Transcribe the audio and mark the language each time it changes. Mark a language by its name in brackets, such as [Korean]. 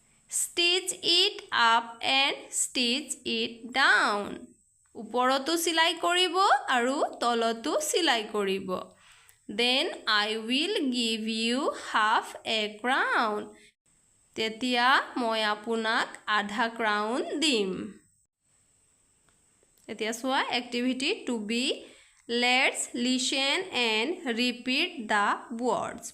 [English] Stitch it up and stitch it down. [Assamese] ওপৰতো সিলাই কৰিব আৰু তলতো সিলাই কৰিব। [English] Then I will give you half a crown. [Assamese] তেতিয়া মই আপোনাক আধা ক্ৰাউন দিম। এতিয়া চোৱা activity 2B [English] Let's listen and repeat the words.